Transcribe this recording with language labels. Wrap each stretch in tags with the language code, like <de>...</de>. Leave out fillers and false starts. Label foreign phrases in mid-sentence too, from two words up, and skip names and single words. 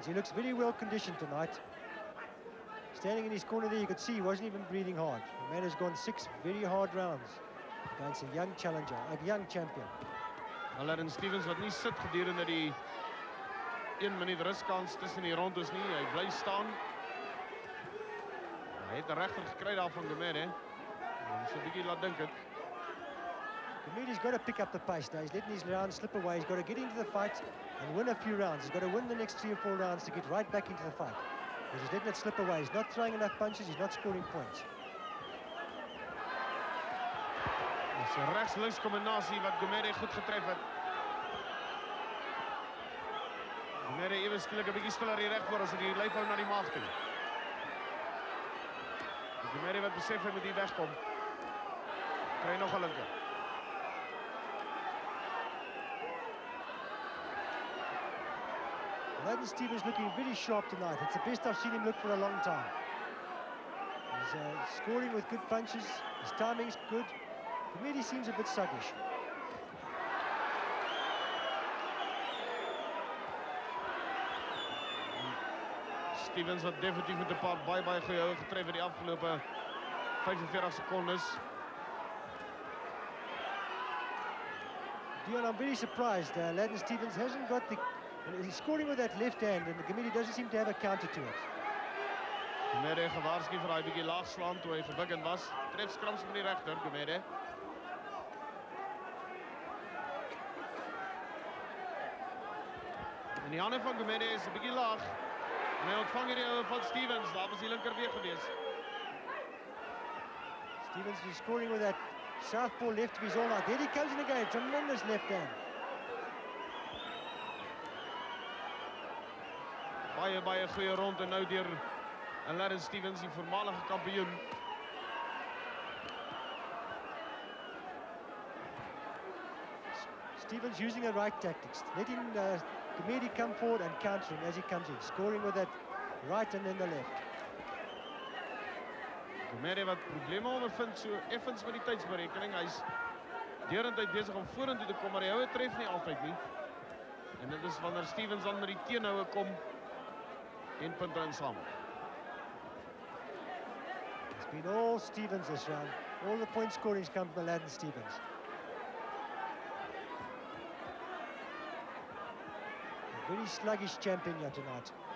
<en>He looks very well conditioned tonight. Standing in his corner there, you could see he wasn't even breathing hard. The man has gone 6 very hard rounds against a young challenger, a young champion.</en> <af>Aladdin Stevens wat nie sit gedurende die 1 minuut ruskans tussen die rondes nie. Hy bly staan. Hy het 'n regter gekry daar van Gumedi. So 'n bietjie laat dink het.</af> <en>Gumedi's got to pick up the pace now. He's letting his rounds slip away. He's got to get into the fight and win a few rounds. He's got to win the next 3 or 4 rounds to get right back into the fight. But he's letting it slip away. He's not throwing enough punches. He's not scoring points.</en> <af>Dis 'n regs-links kombinasie wat Gumedi goed getref het. Gumedi ewe skielik 'n bietjie stiller hier reg voor as hy die lyf hou na die maag toe. Gumedi wat besef hy moet hier wegkom. Kry nog 'n linker.</af> <en>Aladdin Stevens looking very sharp tonight. It's the best I've seen him look for a long time. He's scoring with good punches. His timing's good. Gumedi seems a bit sluggish.</en> <af>Stevens wat definitief met 'n paar baie goeie houe getref het die afgelope 45 sekondes. Dion,</af> <en>I'm very surprised. Aladdin Stevens hasn't got the... He's scoring with that left hand and Gumedi doesn't seem to have a counter to it.</en> <af>Gumedi gewaarsku vir daai bietjie laag slaan toe hy gebukken was. Tref skrams met die regter, Gumedi. En die hande van Gumedi is 'n bietjie laag. En hy ontvang hierdie houe van Stevens. Daar was die linker weer gewees.</af> <en>Stevens is scoring with that southpaw left of his all out. There he comes in again. Tremendous left hand.</en> <af>Baie goeie ronde nou deur Aladdin Stevens, die voormalige kampioen.</af> <en>Stevens using the right tactics, letting Gumedi come forward and countering as he comes in, scoring with that right and then the left.</en> <af>Gumedi wat probleme ondervind so effens met die tydsberekening. Hy's deurentyd besig om vorentoe te kom, maar die houe tref nie altyd nie. En dit is wanneer Stevens dan met die teenhoue kom en punte insamel.</af> <en>It's been all Stevens this round. All the point scorings come from Aladdin Stevens. A very sluggish champion here tonight.</en>